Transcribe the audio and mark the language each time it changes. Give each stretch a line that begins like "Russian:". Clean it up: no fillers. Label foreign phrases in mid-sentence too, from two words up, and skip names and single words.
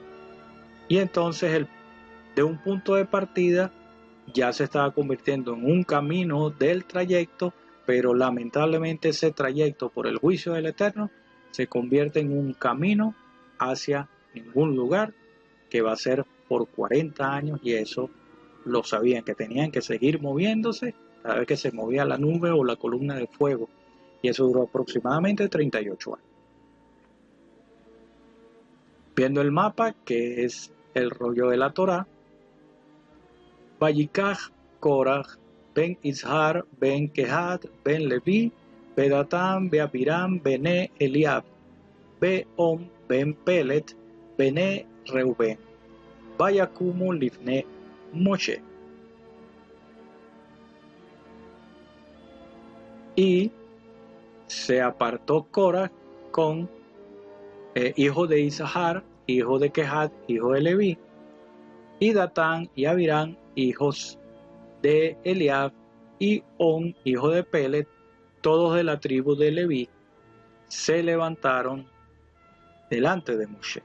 Spanish: Y entonces de un punto de partida ya se estaba convirtiendo en un camino del trayecto, pero lamentablemente ese trayecto, por el juicio del Eterno, se convierte en un camino hacia ningún lugar, que va a ser por 40 años, y eso lo sabían, que tenían que seguir moviéndose cada vez que se movía la nube o la columna de fuego, y eso duró aproximadamente 38 años. Viendo el mapa, que es el rollo de la Torá:
Hebrew: ויקח קרח בן יצהר בן קהת בן לוי ודתן ואבירם בני אליאב ואון בן פלת בני ראובן ויקמו לפני משה.
Spanish: Y se apartó Korah con hijo de Isahar, hijo de Kehat, hijo de Leví, y Datán y Abirán, hijos de Eliab, y On, hijo de Pelet, todos de la tribu de Leví, se levantaron delante de Moshe.